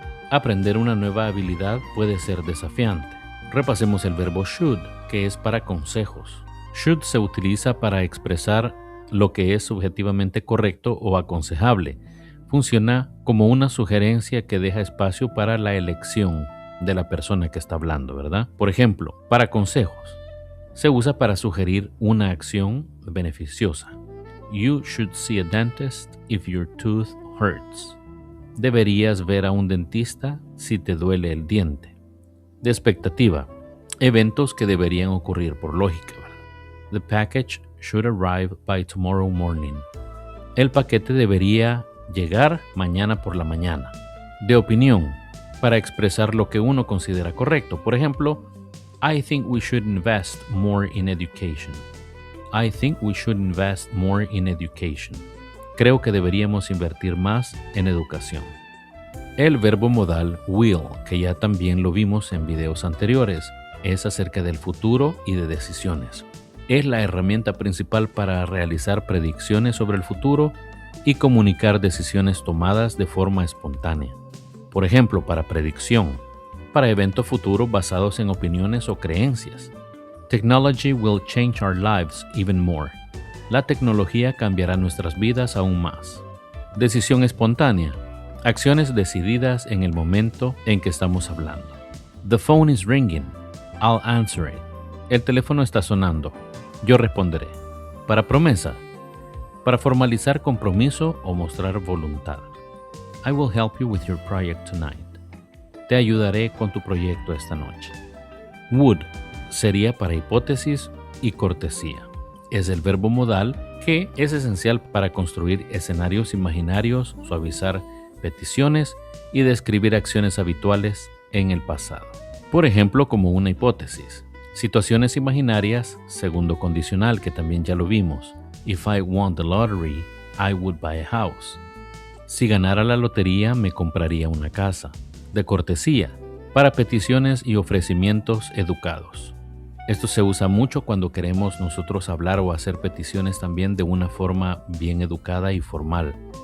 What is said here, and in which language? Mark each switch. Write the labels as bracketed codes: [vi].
[es] Aprender una nueva habilidad puede ser desafiante. Repasemos el verbo should, que es para consejos. Should se utiliza para expresar lo que es subjetivamente correcto o aconsejable. Funciona como una sugerencia que deja espacio para la elección. de la persona que está hablando, ¿verdad? Por ejemplo, para consejos, se usa para sugerir una acción beneficiosa. [en] You should see a dentist if your tooth hurts. [es] Deberías ver a un dentista si te duele el diente. De expectativa, eventos que deberían ocurrir por lógica, ¿verdad? [en] The package should arrive by tomorrow morning. [es] El paquete debería llegar mañana por la mañana. De opinión, para expresar lo que uno considera correcto. Por ejemplo, [en] I think we should invest more in education. I think we should invest more in education. [es] Creo que deberíamos invertir más en educación. El verbo modal will, que ya también lo vimos en videos anteriores, es acerca del futuro y de decisiones. Es la herramienta principal para realizar predicciones sobre el futuro y comunicar decisiones tomadas de forma espontánea. Por ejemplo, para predicción, para eventos futuros basados en opiniones o creencias. [en] Technology will change our lives even more. [es] La tecnología cambiará nuestras vidas aún más. Decisión espontánea. Acciones decididas en el momento en que estamos hablando. [en] The phone is ringing. I'll answer it. [es] El teléfono está sonando. Yo responderé. Para promesa. Para formalizar compromiso o mostrar voluntad. [en] I will help you with your project tonight. [es] Te ayudaré con tu proyecto esta noche. Would sería para hipótesis y cortesía. Es el verbo modal que es esencial para construir escenarios imaginarios, suavizar peticiones y describir acciones habituales en el pasado. Por ejemplo, como una hipótesis. Situaciones imaginarias, segundo condicional, que también ya lo vimos. [en] If I won the lottery, I would buy a house. [es] Si ganara la lotería, me compraría una casa. De cortesía, para peticiones y ofrecimientos educados. Esto se usa mucho cuando queremos nosotros hablar o hacer peticiones también de una forma bien educada y formal.